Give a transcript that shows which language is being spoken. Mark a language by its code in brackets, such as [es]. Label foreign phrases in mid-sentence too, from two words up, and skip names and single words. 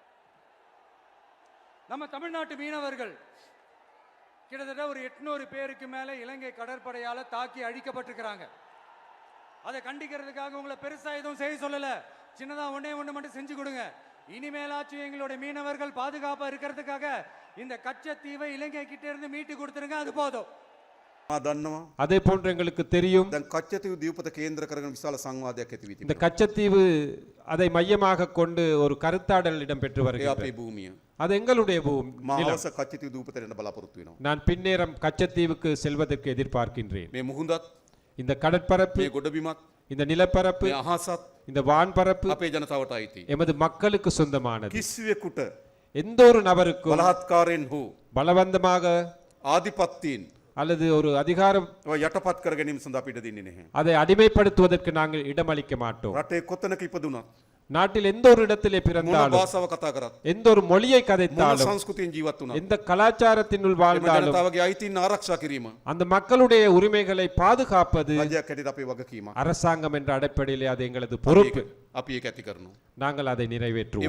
[ta] நம்ம தமிழ்நாட்டு மீனவர்கள் கிட்டத்தட்ட ஒரு 800 பேருக்கு மேல இலங்கை கடற்படையால தாக்கி அழிக்கப்பட்டிருக்கிறாங்க. அதை கண்டிக்கிறதுக்காக உங்களை பெருசா எதுவும் செய்ய சொல்லல, சின்னதா ஒண்ணே ஒண்ணு மட்டும் செஞ்சு கொடுங்க. இனிமேலாச்சும் எங்களுடைய மீனவர்கள் பாதுகாப்பா இருக்கிறதுக்காக இந்த கச்சத்தீவை இலங்கை கிட்ட இருந்து மீட்டு கொடுத்துருங்க, அது போதும். அதே போன்று எங்களுக்கு தெரியும் [si] කච්චතීව දීපත කේන්ද්‍ර කරගෙන විශාල සංවාදයක් ඇති වී [ta] இந்த [si] තිබෙනවා. [ta] கச்சத்தீவு அதை மையமாக கொண்டு ஒரு கருத்தாடல் இடம்பெற்று [si] ඒ [ta] வருகிறது. [si] අපේ භූමිය. [ta] அது எங்களுடைய [si] මා [ta] நிலம். [si] අවස කච්චතීව දූපතට එන්න බලාපොරොත්තු වෙනවා. [ta] நான் பின்னேரம் கச்சத்தீவுக்கு செல்வதற்கு எதிர்பார்க்கின்றேன். [si] මේ මුහුදත් [ta] இந்த கடற்பரப்பு, [si] මේ ගොඩබිමත් [ta] இந்த நிலப்பரப்பு, [si] මේ අහසත් [ta] இந்த வான்பரப்பு [si] අපේ ජනතාවට අයිතියි. [ta] எமது மக்களுக்கு சொந்தமானது. [si] කිසිවෙකුට [ta] எந்த ஒரு நபருக்கும் [si] බලහත්කාරයෙන් හෝ [ta] பலவந்தமாக [si] ආධිපත්‍යයෙන් [ta] அல்லது ஒரு அதிகாரம் [si] යටපත් කර ගැනීම සඳහා අපිට දෙන්නේ නැහැ. [ta] அதை அடிமைப்படுத்துவதற்கு நாங்கள் இடமளிக்க மாட்டோம். [si] රටේ කොතනක ඉපදුනත් [ta] நாட்டில் எந்த ஒரு இடத்திலே [si] මොන [ta] பிறந்தாலும், [si] භාෂාව කතා කරත් [ta] எந்த ஒரு மொழியை [si] මොන [ta] கதைத்தாலும், [si] සංස්කෘතියෙන් ජීවත් වුණත් [ta] எந்த கலாச்சாரத்தினுள் [si] එම [ta] வாழ்ந்தாலும் [si] ජනතාවගේ අයිතීන් ආරක්ෂා කිරීම [ta] அந்த மக்களுடைய உரிமைகளை பாதுகாப்பது [si] රජයක් හැටියට අපේ වගකීමක්. [ta] அரசாங்கம் என்ற அடிப்படையிலே அது எங்களது பொறுப்பு. [si] අපි ඒක ඇති කරනවා. [ta] நாங்கள் அதை [si] ඒ [ta] நிறைவேற்றுவோம்.